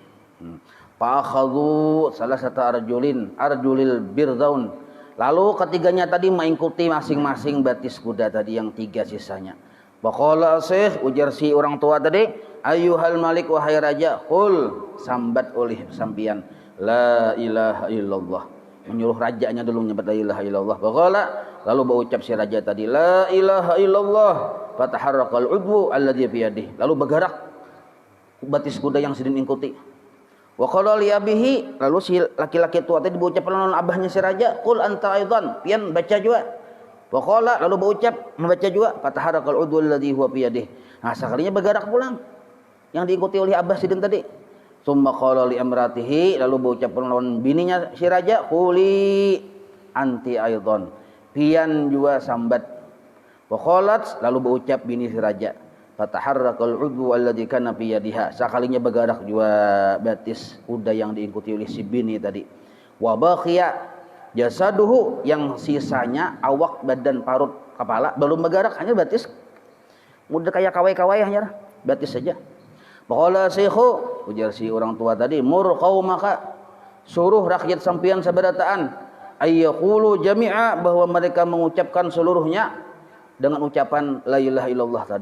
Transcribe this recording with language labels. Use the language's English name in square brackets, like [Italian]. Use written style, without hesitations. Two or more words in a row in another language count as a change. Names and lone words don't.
[Banjar] Fa'akhadhu salah satu [Arabic] أرجل البرذون, [Banjar] lalu ketiganya tadi mengikuti masing-masing batis kuda tadi yang 3 sisanya. [Arabic] وقال الشيخ, [Banjar] ujar si orang tua tadi, [Arabic] أيها الملك [Banjar] wahai raja, qul, sambat oleh sampian [Arabic] لا إله إلا الله, [Banjar] menyuruh rajanya dulu menyebut [Arabic] لا إله إلا الله. Waqala, lalu berucap si raja tadi لا إله إلا الله فتحرك العضو الذي في يده, [Banjar] lalu bergerak batis kuda yang sedang ikuti. [Arabic] وقال لأبيه, [Banjar] lalu si laki-laki tua tadi berucap lawan abahnya si raja, [Arabic] قل أنت أيضا, [Banjar] pian baca juga. [Arabic] وقال, [Banjar] lalu berucap membaca juga, [Arabic] فتحرك العضو الذي هو في يده. [Banjar] Nah, sekalinya bergerak pulang yang diikuti oleh abah sidin tadi. [Arabic] ثم قال لامرأته, [Banjar] lalu berucap lawan bininya si raja, [Arabic] قولي أنت أيضا, [Banjar] pian juga sambat. [Arabic] وقالت, [Banjar] lalu berucap bini si raja, [Arabic] فتحرك العضو الذي كان في يدها, [Banjar] sekalinya bergerak juga batis kuda yang diikuti oleh si bini tadi. [Arabic] وبقي جسده, [Banjar] yang sisanya awak, badan, parut, kepala belum bergerak, hanya batis. Mudah kayak kawai-kawai hanya batis saja. [Arabic] قال الشيخ, [Banjar] ujar si orang tua tadi, [Arabic] مر قومك, [Banjar] suruh rakyat sampian sabarataan, [Arabic] أن يقولوا جميعا, [Banjar] bahwa mereka mengucapkan seluruhnya dengan ucapan [Arabic] لا إله إلا الله [Banjar] tadi.